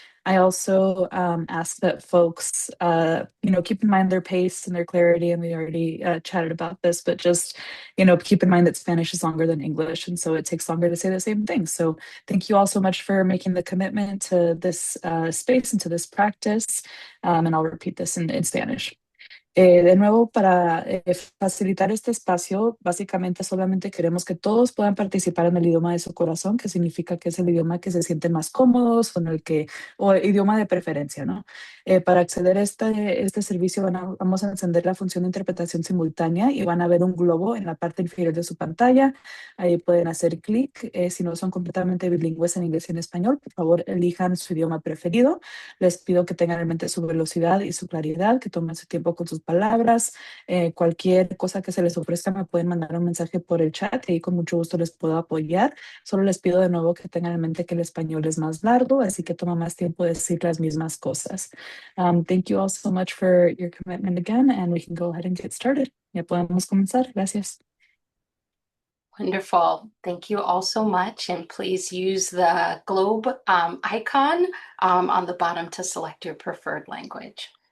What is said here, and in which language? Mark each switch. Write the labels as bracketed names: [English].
[English] I also ask that folks, keep in mind their pace and their clarity, and we already chatted about this, but just, keep in mind that Spanish is longer than English, and so it takes longer to say the same thing. So thank you all so much for making the commitment to this space and to this practice, and I'll repeat this in Spanish. [Spanish] De nuevo, para facilitar este espacio, básicamente solamente queremos que todos puedan participar en el idioma de su corazón, que significa que es el idioma que se sienten más cómodos, o idioma de preferencia, ¿no? Para acceder a este servicio vamos a encender la función de interpretación simultánea y van a ver un globo en la parte inferior de su pantalla. Ahí pueden hacer clic. Si no son completamente bilingües en inglés y en español, por favor, elijan su idioma preferido. Les pido que tengan en mente su velocidad y su claridad, que tomen su tiempo con sus palabras. Cualquier cosa que se les ofrezca me pueden mandar un mensaje por el chat y ahí con mucho gusto les puedo apoyar. Solo les pido de nuevo que tengan en mente que el español es más largo, así que toma más tiempo decir las mismas cosas. [English] Thank you all so much for your commitment again, and we can go ahead and get started. [Spanish] Ya podemos comenzar. Gracias. [English] Wonderful. Thank you all so much. And please use the globe icon on the bottom to select your preferred language.